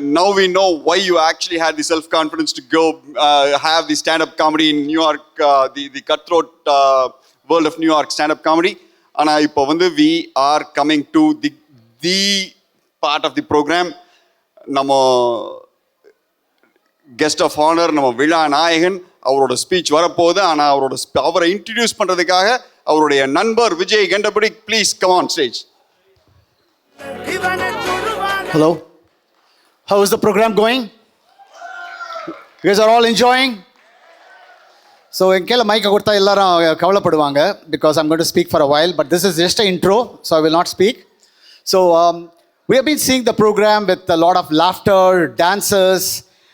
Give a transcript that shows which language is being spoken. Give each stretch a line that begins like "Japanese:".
English: Now we know why you actually had the self-confidence to go have the stand-up comedy in New York, the cutthroat world of New York stand-up comedy. And we are coming to the part of the program.
Tamil: Nama
English: guest of honor,
Tamil: nama Vila Nayagan, அவரோட speech வரப்போகுது. ஆனால் அவரை introduce பண்ணுறதுக்காக அவருடைய நண்பர் விஜய் கண்டபடி,
English: Please come on stage. Hello. How is the program going? You guys are all enjoying? So
Tamil: என் கையில் மைக்கை கொடுத்தா எல்லாரும் கவலைப்படுவாங்க,
English: because I'm going to speak for a while, but this is just an intro, so I will not speak. So we have been seeing the program with a lot of laughter, dancers,